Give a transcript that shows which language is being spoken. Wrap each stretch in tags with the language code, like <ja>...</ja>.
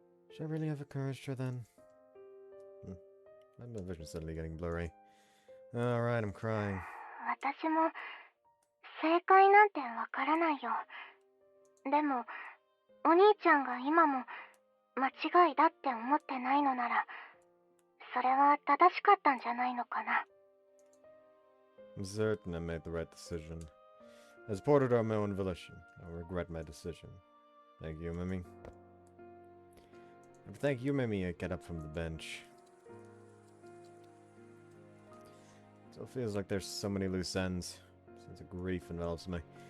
<en>Should I really have encouraged her then? My vision's suddenly getting blurry. Alright, I'm crying.</en> <ja>私も正解なんてわからないよ。でも、お兄ちゃんが今も間違いだって思ってないのなら、それは正しかったんじゃないのかな。</ja> <en>I'm certain I made the right decision. As ported on my own volition, I regret my decision. Thank you, Mimi. Thank you, Mimi. I get up from the bench. Still feels like there's so many loose ends. Sense of grief envelops me.</en>